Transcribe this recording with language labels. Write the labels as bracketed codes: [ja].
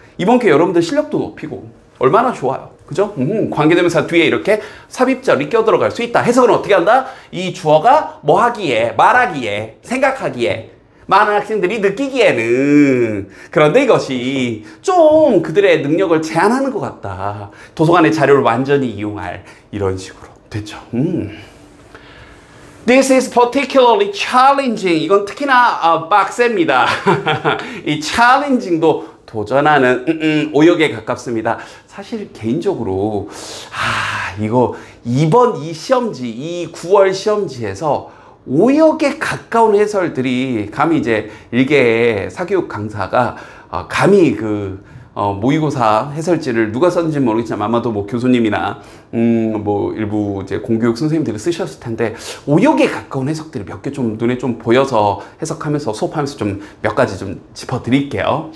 [ko] 이번 기회에 여러분들 실력도 높이고 얼마나 좋아요. 그죠? 관계대명사 뒤에 이렇게 삽입절이 껴들어갈 수 있다. 해석은 어떻게 한다? 이 주어가 뭐 하기에, 말하기에, 생각하기에 많은 학생들이 느끼기에는 그런데 이것이 좀 그들의 능력을 제한하는 것 같다. 도서관의 자료를 완전히 이용할 이런 식으로 됐죠. [en] This is particularly challenging. [ko] 이건 특히나 빡셉니다. 이 challenging도 도전하는 오역에 가깝습니다. 사실 개인적으로 이거 이번 이 시험지, 이 9월 시험지에서 오역에 가까운 해설들이 감히 이제 일개 사교육 강사가 감히 그 모의고사 해설지를 누가 썼는지 모르겠지만 아마도 뭐 교수님이나 뭐 일부 이제 공교육 선생님들이 쓰셨을 텐데 오역에 가까운 해석들이 몇 개 좀 눈에 좀 보여서 해석하면서 수업하면서 좀 몇 가지 좀 짚어드릴게요.